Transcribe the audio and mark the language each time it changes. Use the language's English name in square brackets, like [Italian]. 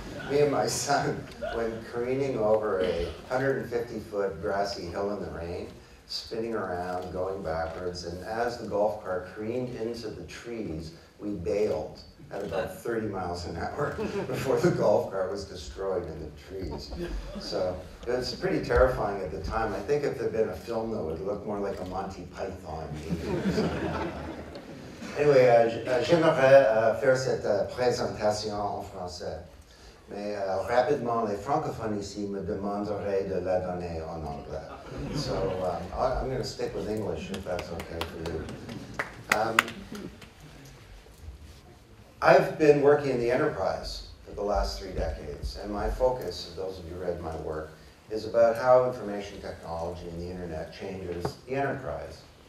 [English] Me and my son went careening over a 150-foot grassy hill in the rain, spinning around, going backwards, and as the golf cart careened into the trees, we bailed at about 30 miles an hour before the golf cart was destroyed in the trees. So it was pretty terrifying at the time. I think if there had been a film, though, it would look more like a Monty Python movie. Anyway, [French] j'aimerais faire cette présentation en français. Mais rapidement, les francophones ici me demanderaient de la donner en anglais. [English] So I'm going to stick with English if that's okay for you. I've been working in the enterprise for the last 3 decades, and my focus, those of you who read my work, is about how information technology and the internet changes the enterprise.